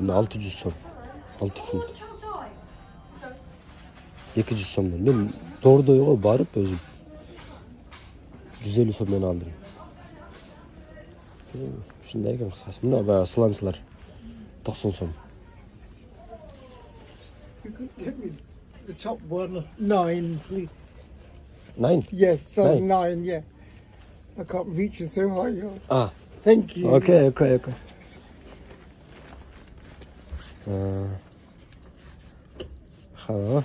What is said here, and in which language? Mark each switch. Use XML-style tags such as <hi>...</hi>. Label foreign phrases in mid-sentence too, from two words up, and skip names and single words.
<ky>Мына 600 сом. 6 фунт. 200 сомдон. Мен тордойго барып өзүм 150 сомдон алдым. Ушундай экен кыскасы. Мына баягы сланцлар 90 сом.</ky> <en>You could get me the top one, 9, please. 9? Yes, size 9, yeah. I can't reach it so high. Ah. Thank you. Okay. Hello.</en>